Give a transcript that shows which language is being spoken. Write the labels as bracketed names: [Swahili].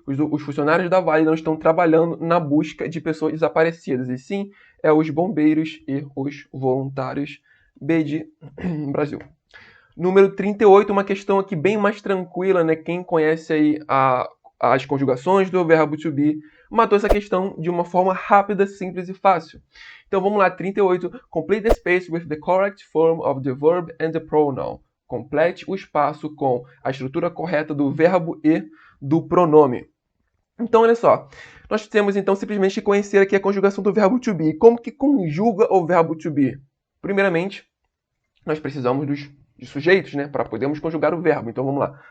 [Portuguese] Os funcionários da Vale não estão trabalhando na busca de pessoas desaparecidas, e sim é os bombeiros e os voluntários. B de Brasil. Número 38, uma questão aqui bem mais tranquila, Quem conhece aí as conjugações do verbo to be, matou essa questão de uma forma rápida, simples e fácil. Então vamos lá, 38. [English] Complete the space with the correct form of the verb and the pronoun. [Portuguese] Complete o espaço com a estrutura correta do verbo e do pronome. Então, olha só. Nós temos, então, simplesmente que conhecer aqui a conjugação do verbo to be. Como que conjuga o verbo to be? Primeiramente, nós precisamos de sujeitos, para podermos conjugar o verbo. Então, vamos lá.